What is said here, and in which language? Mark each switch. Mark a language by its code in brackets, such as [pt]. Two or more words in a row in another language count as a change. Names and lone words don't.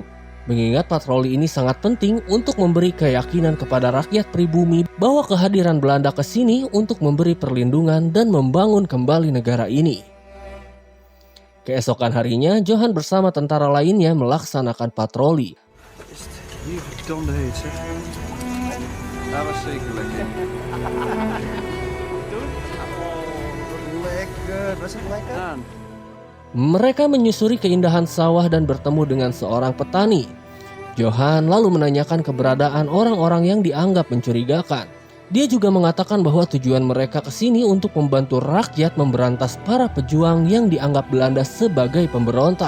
[id] Mengingat patroli ini sangat penting untuk memberi keyakinan kepada rakyat pribumi bahwa kehadiran Belanda ke sini untuk memberi perlindungan dan membangun kembali negara ini. Keesokan harinya, Johan bersama tentara lainnya melaksanakan patroli. [nl] Hier verdomde heet, zeg. Dat was zeker lekker. Lekker, was het lekker? Aan. [id] Mereka menyusuri keindahan sawah dan bertemu dengan seorang petani. Johan lalu menanyakan keberadaan orang-orang yang dianggap mencurigakan. Dia juga mengatakan bahwa tujuan mereka ke sini untuk membantu rakyat memberantas para pejuang yang dianggap Belanda sebagai pemberontak.